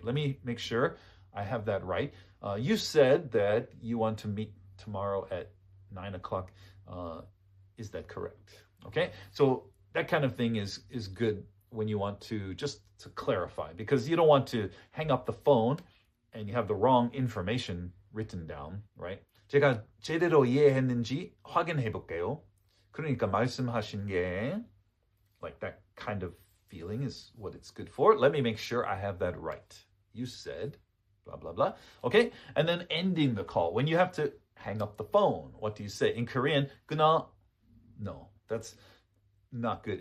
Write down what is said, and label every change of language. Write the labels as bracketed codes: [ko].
[en] Let me make sure I have that right. You said that you want to meet tomorrow at 9 o'clock. Is that correct? Okay, so that kind of thing is good when you want to just to clarify, because you don't want to hang up the phone and you have the wrong information written down, right? [ko] 제가 제대로 이해했는지 확인해 볼게요. 그러니까 말씀하신 게, [en] like that kind of feeling is what it's good for. Let me make sure I have that right. You said blah blah blah. Okay, and then ending the call. When you have to hang up the phone, what do you say? In Korean, 끊어. No, that's not good.